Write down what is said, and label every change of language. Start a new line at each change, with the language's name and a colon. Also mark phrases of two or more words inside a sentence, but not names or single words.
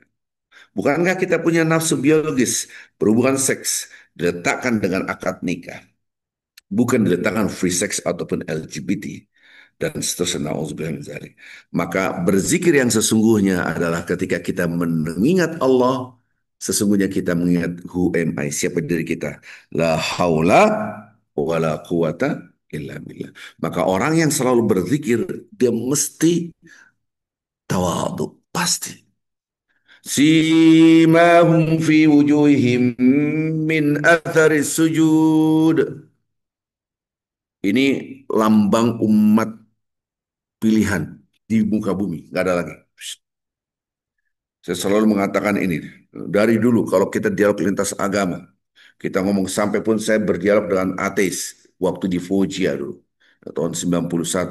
Indonesian: Bukankah kita punya nafsu biologis, berhubungan seks, diletakkan dengan akad nikah, bukan diletakkan
English: free sex
Indonesian: ataupun LGBT dan seterusnya.
Arabic: نعوذ بالله من ذلك.
Indonesian: Maka berzikir yang sesungguhnya adalah ketika kita mengingat Allah, sesungguhnya kita mengingat
English: who am I,
Indonesian: siapa diri kita.
Arabic: لا حول ولا قوة إلا بالله.
Indonesian: Maka orang yang selalu berzikir, dia mesti tawadhu, pasti.
Arabic: سيماهم في وجوههم من أثر السجود.
Indonesian: Ini lambang umat pilihan di muka bumi, nggak ada lagi. Saya selalu mengatakan ini dari dulu kalau kita dialog lintas agama, kita ngomong sampai pun saya berdialog dengan ateis waktu di Foggia dulu tahun 91.